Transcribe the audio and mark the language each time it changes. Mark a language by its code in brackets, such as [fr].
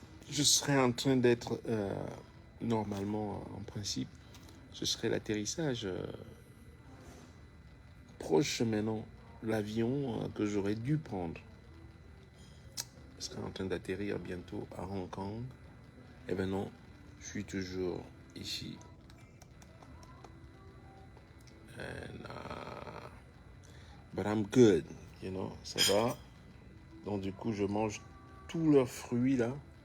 [fr] Je serais en train d'être, normalement, en principe, ce serait l'atterrissage proche maintenant, l'avion que j'aurais dû prendre. Je serai en train d'atterrir bientôt à Hong Kong. Eh ben non, je suis toujours ici. [en] And, but I'm good, you know, [fr] ça va. Donc du coup, je mange tous leurs fruits là.